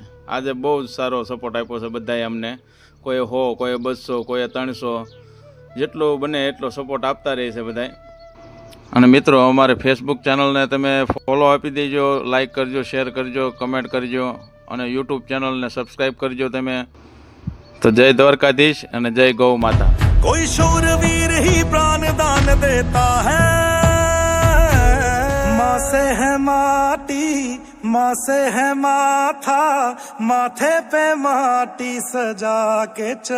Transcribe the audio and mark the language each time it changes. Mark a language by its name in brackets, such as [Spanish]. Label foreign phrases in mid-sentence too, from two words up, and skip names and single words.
[Gujarati] આજે બહુ જ સારો સપોર્ટ આપ્યો છે બધાએ અમને. કોઈ 100, કોઈ 200, કોઈ 300, જેટલો બને એટલો સપોર્ટ આપતા રહે છે બધાએ. અને મિત્રો અમારે ફેસબુક ચેનલને તમે ફોલો આપી દેજો, લાઈક કરજો, શેર કરજો, કમેન્ટ કરજો અને યુટ્યુબ ચેનલને સબસ્ક્રાઈબ કરજો તમે. તો જય દ્વારકાધીશ અને જય ગૌ માતા. [Hindi] कोई शूरवीर ही प्राण दान देता है, माँ से है माटी, माँ से है माथा, माथे पे माटी सजा के